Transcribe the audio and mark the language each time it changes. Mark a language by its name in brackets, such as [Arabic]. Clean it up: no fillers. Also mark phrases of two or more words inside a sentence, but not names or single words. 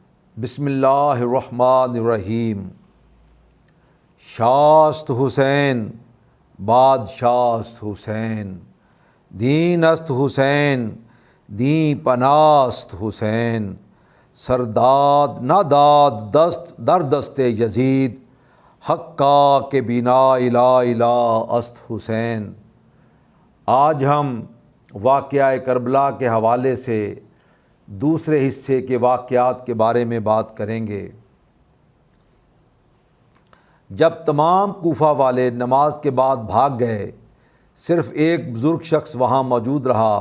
[Arabic] بسم اللہ الرحمن الرحیم۔ [Persian] شاست حسین بادشاست حسین، دین است حسین دین پناست حسین، سرداد نہ داد دست در دست یزید، حق کا کہ بنا لا الہ است حسین۔ [Urdu] آج ہم واقعہ کربلا کے حوالے سے دوسرے حصے کے واقعات کے بارے میں بات کریں گے۔ جب تمام کوفہ والے نماز کے بعد بھاگ گئے، صرف ایک بزرگ شخص وہاں موجود رہا۔